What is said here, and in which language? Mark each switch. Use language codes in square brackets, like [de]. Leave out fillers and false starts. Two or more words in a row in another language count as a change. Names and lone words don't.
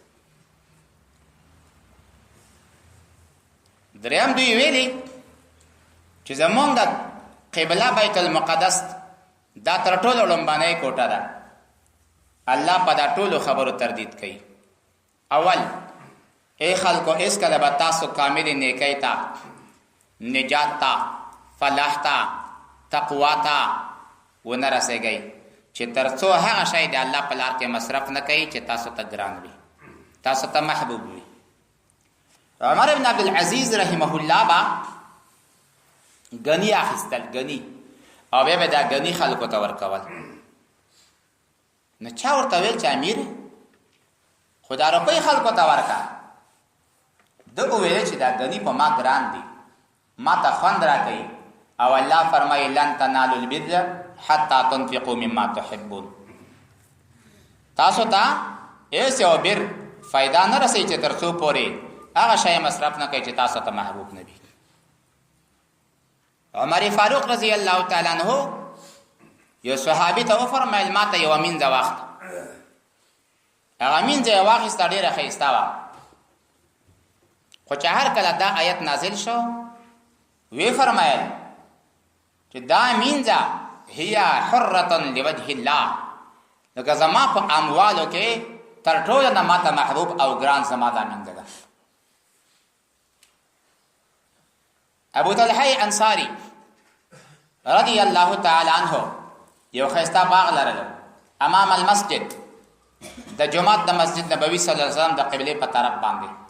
[ps] دریم دوی ویلي چې زمونږ د قبله بیت المقدس دا تر ټولو لومبانه کوټه ده الله په دا ټولو خبرو تردید کوي اول اے خلکو اس کله به تاسو کامل نیکی تا نجات تا فلاح تا تقوا تا ونرسېږئ چې ترڅو هغه شی د الله په لار کې مصرف نه کوي چې تاسو ته ګران وي تاسو ته محبوب وي عمر ابن عبد العزيز رحمه الله با غنی اخستل غنی او به دا غنی خلکو ته ورکول نه چا ورته ویل چې امیر خدا روپۍ خلکو ته ورکا دغه ویل چې دا غنی په ما ګران دي ما ته خوند راکړي او الله فرمایي [ar] لن تنالوا البر حتى تنفقوا مما تحبون [ps] تاسو ته ایسه او بر فائدہ نه رسي چې ترڅو پوري هغه شی مصرف نه کوي چې تاسو ته محبوب نه وي عمر فاروق رضی الله تعالی عنہ یو صحابي ته فرمایل ما ته یو امین د وخت هغه امین د وخت ستړي راخېستا وا خو چې هر کله دا آیت نازل شو وی فرمایل چې دا امینځه [ar] هي حرة لوجه الله [ps] لکه زما په اموالو کې تر ټولو نه ماته محبوب او ګران زما دا امینځه ده ابو طلحه انصاری رضی الله تعالی عنہ یو خستا باغ لرلو امام المسجد د جمعه د مسجد نبوي صلی الله علیه وسلم د قبله په طرف باندې